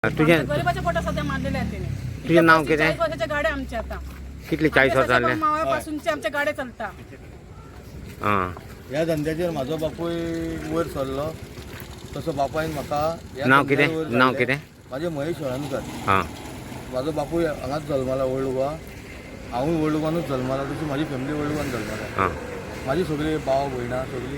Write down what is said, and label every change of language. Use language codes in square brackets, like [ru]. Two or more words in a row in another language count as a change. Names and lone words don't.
[mr] तुझे गरीबाच्या पोटा सध्या मारलेले आहेत त्याने. तुझे नाव किती 40 वर्षाच्या गाड्या आमच्या आता [kok] कितली 40 वर्ष झाले [mr] मावळपासूनचे आमच्या गाड्या चालता. हां [kok] ह्या धंद्याचेर म्हाजो बापूय वयर सरलो तसो बापायन म्हाका ह्या नाव धंद्यार कितें वयर नाव काडलें. कितें म्हाजें महेश हळर्णकर. हां म्हाजो बापूय हांगाच जल्मला ओल्ड गोवा. हांवूय ओल्ड गोवानूच जल्मला तशी म्हाजी फॅमिली ओल्ड गोवान जल्मला. हां म्हाजी सगळी भाव भयणां सगळी